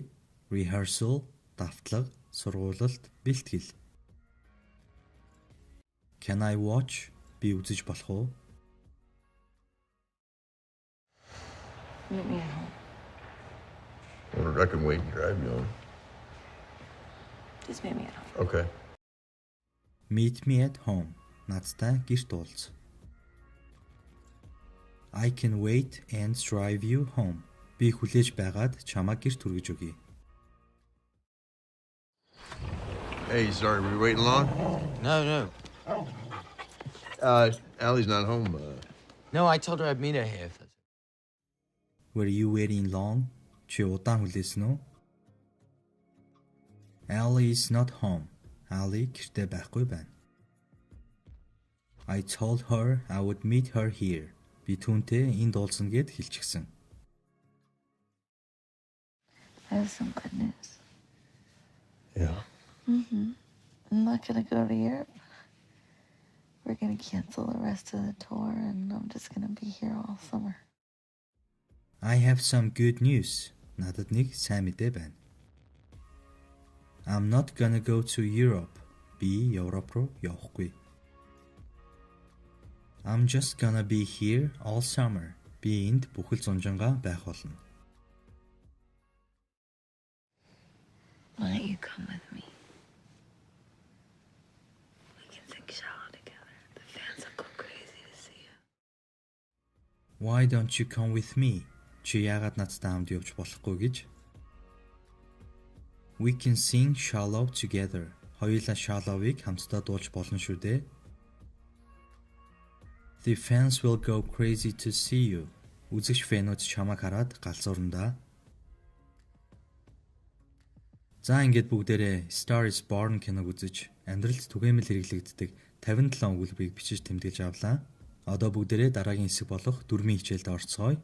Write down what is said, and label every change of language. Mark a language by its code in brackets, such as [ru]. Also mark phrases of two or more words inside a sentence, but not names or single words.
[mn] Rehearsal, давтлага, сургуулалт, бэлтгэл. [en] Can I watch? [mn] Би үзэж болох уу? [en] meet me at home. Or I can wait and drive you home. Just meet me at home. Okay. Meet me at home. [mn] Надтай гэрт уулз. [en] I can wait and drive you home. [mn] Би хүлээж байгаад чамайг гэрт хүргэж өгье. [en] Hey, sorry, were you waiting long? No. Allie's not home. No, I told her I'd meet her here. Were you waiting long? [mn] Чи удаан хүлээсэн үү? [en] Allie is not home. [mn] Allie гэртээ байхгүй байна. [en] I told her I would meet her here. [mn] Би түүнтэй энд уулзна гэд хэлчихсэн. [en] I have some good news. Yeah. I'm not gonna go to Europe. We're gonna cancel the rest of the tour, and I'm just gonna be here all summer. I have some good news. [mn] Надад нэг сайн мэдээ байна. [en] I'm not gonna go to Europe. [mn] Би Европ руу явахгүй. [en] I'm just gonna be here all summer. [mn] Би энд бүхэл зунжангаа байх болно. [en] Why don't you come with me? We can sing shallow together. The fans will go crazy to see you. Why don't you come with me? [mn] Чи яагаад надтай хамт явж болохгүй гэж. [en] We can sing shallow together. [mn] Хоёулаа Shallow-ыг хамтдаа дуулж болно шүү дээ. [en] The fans will go crazy to see you. [mn] Үзэгч фэнүүд чамайг хараад галзуурна. За ингээд бүгдээрээ Star is Born киног үзэж амьдралд түгээмэл хэрэглэгддэг 57 өгүүлбэрийг бичиж тэмдэглэж авлаа. Одоо бүгдээрээ дараагийн хэсэг болох дөрмийн хичээлд орцгоё.